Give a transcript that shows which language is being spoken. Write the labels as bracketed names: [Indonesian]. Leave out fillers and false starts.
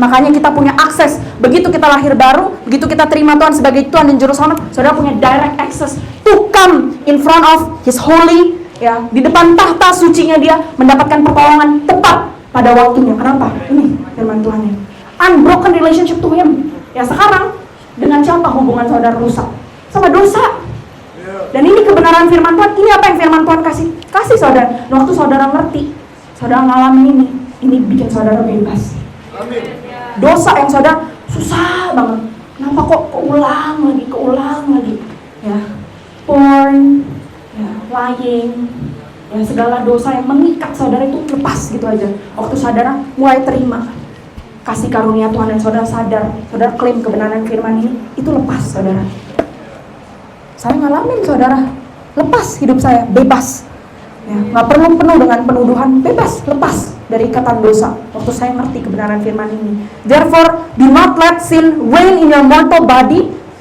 [Indonesian] Makanya kita punya akses. Begitu kita lahir baru, begitu kita terima Tuhan sebagai Tuhan dan Juru Selamat, saudara punya [English] direct access to come in front of His holy, [Indonesian] ya, di depan tahta sucinya Dia, mendapatkan pertolongan tepat pada waktunya. Kenapa? Ini firman Tuhan ini. [English] Unbroken relationship to Him. [Indonesian] Ya, sekarang dengan siapa hubungan saudara rusak? Sama dosa. Dan ini kebenaran firman Tuhan. Ini apa yang firman Tuhan kasih saudara. Dan waktu saudara ngerti, saudara ngalamin ini bikin saudara bebas. Amin. Dosa yang saudara susah banget. Kenapa kok keulang lagi? Ya, porn, ya, lying, ya, segala dosa yang mengikat saudara itu lepas gitu aja. Waktu saudara mulai terima kasih karunia Tuhan dan saudara sadar, saudara klaim kebenaran firman ini, itu lepas saudara. Saya ngalamin saudara, lepas hidup saya, bebas. Ya, nggak perlu penuh dengan penuduhan, bebas, lepas dari ikatan dosa. Waktu saya ngerti kebenaran firman ini. [English] Therefore, do not let sin reign in your mortal body.